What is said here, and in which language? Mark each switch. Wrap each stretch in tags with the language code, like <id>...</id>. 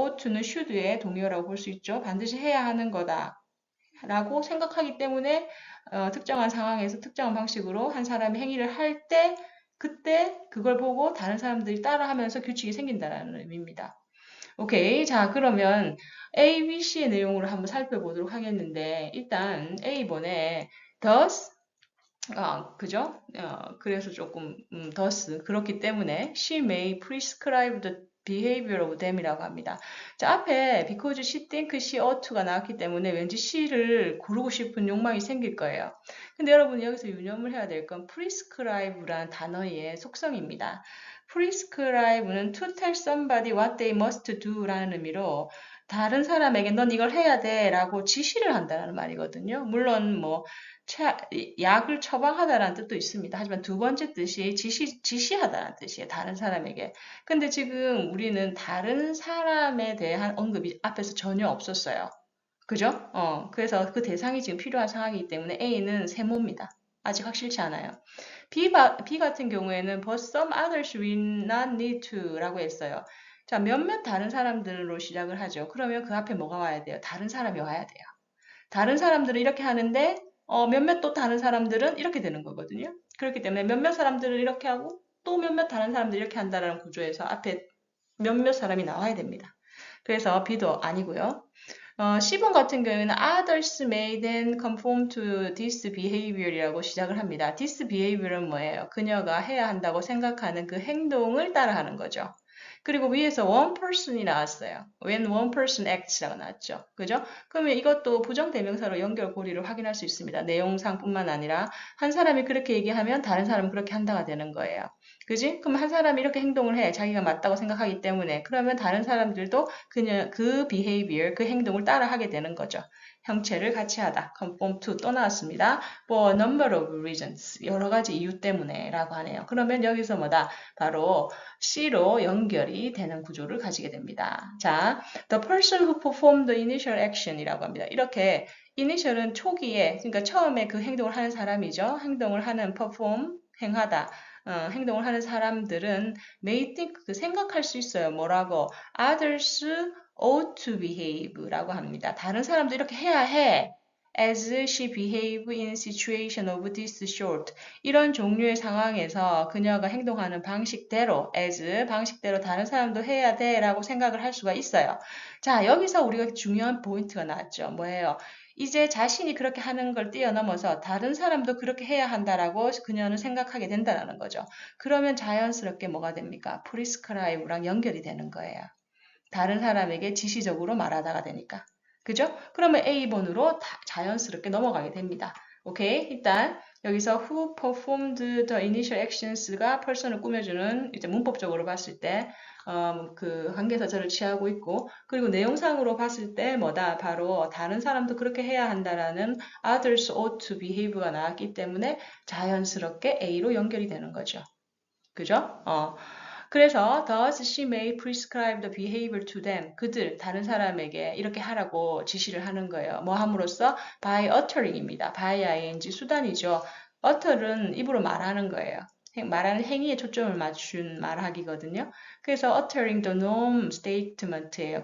<ko>ought to는 should의 동의어라고 볼 수 있죠. 반드시 해야 하는 거다 라고 생각하기 때문에 특정한 상황에서 특정한 방식으로 한 사람이 행위를 할 때 그때 그걸 보고 다른 사람들이 따라하면서 규칙이 생긴다는 의미입니다. 오케이. 자, 그러면 A, B, C의 내용으로 한번 살펴보도록 하겠는데, 일단 A번에 thus, 그죠? 그래서 조금,</ko> <en>thus,</en> <ko>그렇기 때문에</ko> <en>she may prescribe the behavior of them이라고 합니다.</en> <ko>자, 앞에</ko> <en>because she think she ought to</en> <ko>가 나왔기 때문에 왠지 she를 고르고 싶은 욕망이 생길 거예요. 근데 여러분 여기서 유념을 해야 될 건 prescribe라는 단어의 속성입니다. prescribe는</ko> <en>to tell somebody what they must do</en> <ko>라는 의미로 다른 사람에게 넌 이걸 해야 돼 라고 지시를 한다는 말이거든요. 물론 뭐 약을 처방하다라는 뜻도 있습니다. 하지만 두 번째 뜻이 지시하다라는 뜻이에요. 다른 사람에게. 근데 지금 우리는 다른 사람에 대한 언급이 앞에서 전혀 없었어요. 그죠? 그래서 그 대상이 지금 필요한 상황이기 때문에 A는 세모입니다. 아직 확실치 않아요.</ko> <en>B 같은 경우에는 but some others will not need to 라고 했어요.</en> <ko>자, 몇몇 다른 사람들로 시작을 하죠. 그러면 그 앞에 뭐가 와야 돼요? 다른 사람이 와야 돼요. 다른 사람들은 이렇게 하는데 몇몇 또 다른 사람들은 이렇게 되는 거거든요. 그렇기 때문에 몇몇 사람들은 이렇게 하고 또 몇몇 다른 사람들이 이렇게 한다는 구조에서 앞에 몇몇 사람이 나와야 됩니다. 그래서 B도 아니고요. 10번 같은 경우에는</ko> <en>others may then conform to this behavior이라고 시작을 합니다.</en> <ko>this behavior은 뭐예요? 그녀가 해야 한다고 생각하는 그 행동을 따라하는 거죠. 그리고 위에서 one person이 나왔어요.</ko> <en>When one person acts라고 나왔죠.</en> <ko>그죠? 그러면 이것도 부정대명사로 연결고리를 확인할 수 있습니다. 내용상뿐만 아니라 한 사람이 그렇게 얘기하면 다른 사람은 그렇게 한다가 되는 거예요. 그지? 그럼 한 사람이 이렇게 행동을 해. 자기가 맞다고 생각하기 때문에. 그러면 다른 사람들도 그 behavior, 그 행동을 따라하게 되는 거죠. 형체를 같이 하다. conform to 또 나왔습니다.</ko> <en>For a number of reasons.</en> <ko>여러 가지 이유 때문에 라고 하네요. 그러면 여기서 뭐다? 바로 C로 연결이 되는 구조를 가지게 됩니다.</ko> <en>자, the person who performed the initial action 이라고 합니다.</en> <ko>이렇게 initial은 초기에, 그러니까 처음에 그 행동을 하는 사람이죠. 행동을 하는 perform, 행하다. 행동을 하는 사람들은 may think, 생각할 수 있어요. 뭐라고?</ko> <en>Others ought to behave라고 합니다.</en> <ko>다른 사람도 이렇게 해야 해.</ko> <en>As she behave in situation of this sort.</en> <ko>이런 종류의 상황에서 그녀가 행동하는 방식대로, as 방식대로 다른 사람도 해야 돼 라고 생각을 할 수가 있어요. 자, 여기서 우리가 중요한 포인트가 나왔죠. 뭐예요? 이제 자신이 그렇게 하는 걸 뛰어넘어서 다른 사람도 그렇게 해야 한다라고 그녀는 생각하게 된다는 거죠. 그러면 자연스럽게 뭐가 됩니까? prescribe랑 연결이 되는 거예요. 다른 사람에게 지시적으로 말하다가 되니까. 그죠? 그러면 A번으로 자연스럽게 넘어가게 됩니다. 오케이? 일단 여기서 who performed the initial actions가 person을 꾸며주는 이제 문법적으로 봤을 때 그 관계사절을 취하고 있고, 그리고 내용상으로 봤을 때 뭐다? 바로 다른 사람도 그렇게 해야 한다라는</ko> <en>others ought to behave</en> <ko>가 나왔기 때문에 자연스럽게 A로 연결이 되는 거죠. 그죠?</ko> <en>그래서 thus she may prescribe the behavior to them.</en> <ko>그들, 다른 사람에게 이렇게 하라고 지시를 하는 거예요. 뭐 함으로써?</ko> <en>by uttering입니다. by ing 수단이죠.</en> <ko>utter은 입으로 말하는 거예요. 말하는 행위에 초점을 맞춘 말하기거든요.</ko> <en>그래서 uttering the norm statement예요.</en>